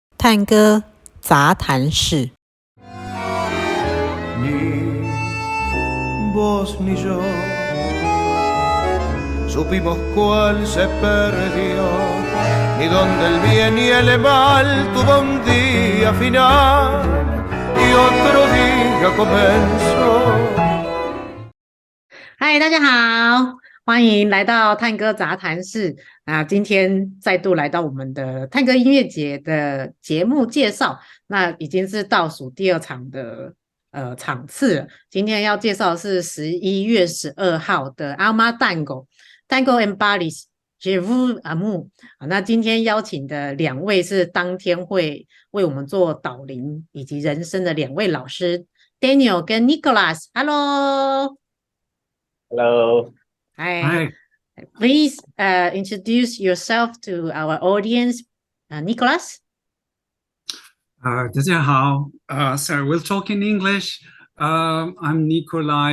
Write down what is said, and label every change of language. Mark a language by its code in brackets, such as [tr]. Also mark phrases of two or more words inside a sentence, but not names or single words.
[zh] 探戈杂谈室。 [es] Ni vos ni yo supimos cuál se perdió, ni donde el bien y el mal tuvo un día final y otro día comenzó。 [zh] 嗨，大家好，欢迎来到探戈杂谈室。今天再度来到我们的探戈音乐节的节目介绍，那已经是倒数第二场的场次了。今天要介绍的是11月12号的阿妈 Tango en Paris Je vous aime。那今天邀请的两位是当天会为我们做导聆以及人声的两位老师 Daniel 跟 Nicolas。 [en] Hello。Hello。Hi. Please introduce yourself to our audience, Nicolas. [zh] 大家好. [en] So we'll talk in English. I'm Nicolas.